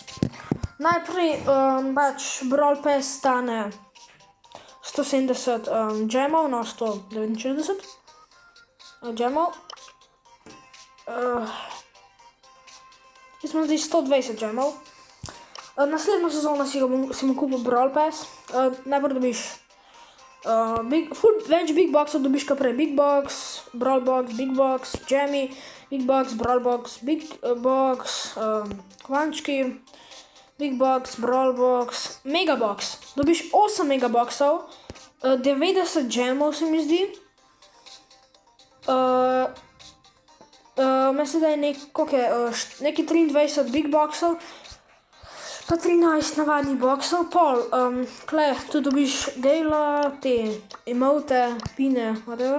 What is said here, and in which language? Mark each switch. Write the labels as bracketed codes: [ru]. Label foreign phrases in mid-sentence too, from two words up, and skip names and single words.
[sl] Najprej Brawl Pass stane 170 gemov, no 169 gemov. Jaz imam zdaj 120 gemov. Naslednjo sezono si bom kupil Brawl Pass. Najprej dobiš več Big Boxov, dobiš kar prej Big Box, Brawl Box, Big Box, Jammy, Big Box, Brawl Box, Big Box, kvančki, Big Box, Brawl Box, Mega Box. Dobiš 8 Mega Boxov, 90 gemov se mi zdi. Mislim, da je neki 23 Big Boxov, pa 13 navadnih boxov, kle, tu dobiš Gala, te emote, pine, whatever.